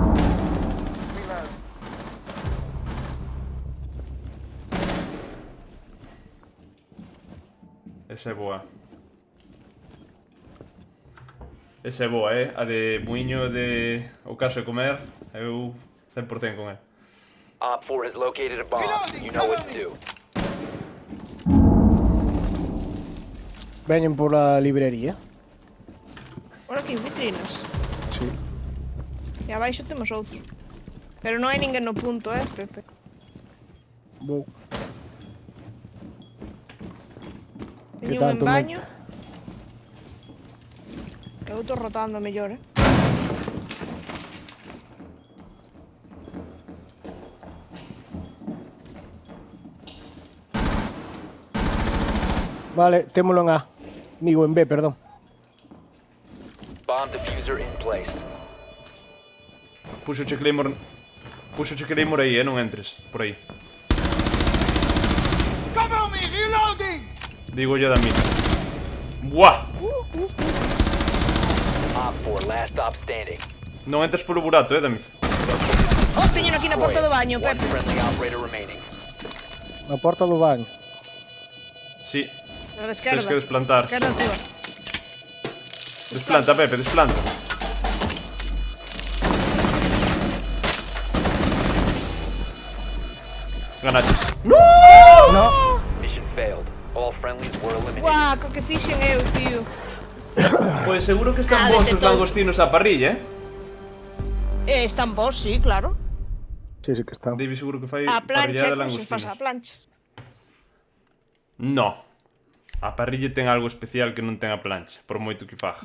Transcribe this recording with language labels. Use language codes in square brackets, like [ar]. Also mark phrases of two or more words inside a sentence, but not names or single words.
[gl] Esa é boa. Esa é boa, A de Muiño de... O caso de comer, eu 100% con el. [en] Op 4 has located a bomb. You know what to do. [gl] Veñen pola librería. Ora aquí, vitrinas. Sí. E abaixo temos outro. Pero non hai ninguén no punto, Pepe. Vou. Teño un en tanto baño. E outro rotando mellor, Vale, témolo en A. Digo, en B, perdón. [en] Bomb diffuser in place. [gl] Puxoche Claymore... Puxoche Claymore aí, non entres, por aí. [en] Cover me, reloading! [es] Digo yo da mí. Buah! [en] Op 4 last stop standing. [gl] Non entres polo burato, Damiz. Oh, teño aquí na porta do baño, [en] One [gl] Pepe. [en] friendly operator remaining. [gl] Na porta do baño. Sí. Na da Tens esquerda. que desplantar. Esquerda túa. Desplanta, Pepe, desplanta. Ganaches. No. [en] Mission failed. All friendlies were eliminated. [gl] Guau, co que fixen eu, tío. Pois seguro que están Ah, vos os detectou. langostinos á parrilla, Están vos, sí, claro. Sí, sí que está. David seguro que fai A plancha, parrillada de como se faz a langostinos. plancha. No. A parrilla ten algo especial que non ten a plancha, por moito que fagas.